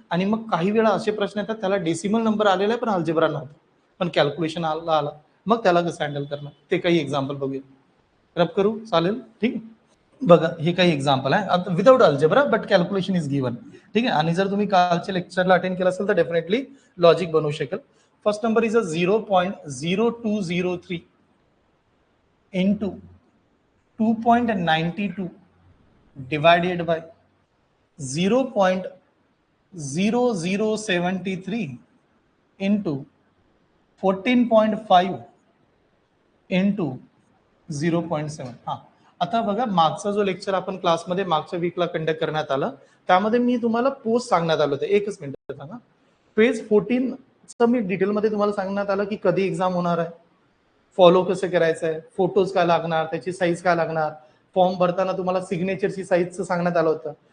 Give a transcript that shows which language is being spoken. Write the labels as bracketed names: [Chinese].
[Marathi] आणि मग काही वेळा असे प्रश्न येतात त्याला डेसिमल नंबर आलेला आहे पण अल्जेब्रा नव्हता, पण कॅल्क्युलेशन आला, मग त्याला कसं हँडल करणार ते काही एक्झाम्पल बघूया. रब करू, चालेल, ठीक. बघा हे काही एक्झाम्पल आहे [English] without algebra but calculation is given, [Marathi] ठीक आहे. आणि जर तुम्ही कालच्या लेक्चरला अटेंड केलं असेल तर डेफिनेटली लॉजिक बनवू शकेल. [English] First number is a 0.0203 into 2.92 divided by 0.0073 into 14.5 into 0.7. [Marathi] हा, आता बघा मागचा जो लेक्चर आपण क्लासमध्ये मागच्या वीकला कंडक्ट करण्यात आलं त्यामध्ये मी तुम्हाला पोस्ट सांगण्यात आलं होतं. एकच मिनिट सांगा. पेज 14 मी डिटेलमध्ये तुम्हाला सांगण्यात आलं की कधी एक्झाम होणार आहे, फॉलो कसं करायचं आहे, फोटोज काय लागणार, त्याची साईज काय लागणार, फॉर्म भरताना तुम्हाला सिग्नेचरची साईजचं सांगण्यात आलं होतं.